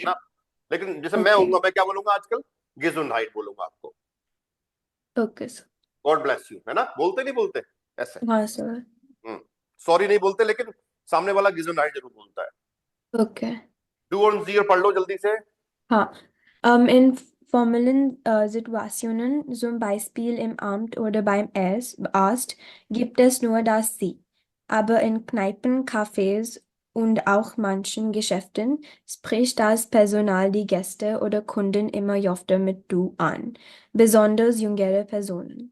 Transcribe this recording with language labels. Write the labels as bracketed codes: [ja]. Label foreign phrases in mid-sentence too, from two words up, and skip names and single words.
[hi] ना। लेकिन जैसे मैं ओके हूंगा, मैं क्या बोलूंगा आजकल? Gesundheit बोलूंगा आपको, ओके सर। [en] God bless you, [hi] है ना, बोलते नहीं बोलते ऐसे? हाँ सर, सॉरी नहीं बोलते, लेकिन सामने वाला Gesundheit जरूर बोलता है। ओके। डू और जी और पढ़ लो जल्दी से। Ha. [de] In formellen Situationen, zum Beispiel im Amt oder beim Arzt, gibt es nur das Sie. Aber in Kneipen, Cafés und auch manchen Geschäften spricht das Personal die Gäste oder Kunden immer öfter mit Du an, besonders jüngere Personen.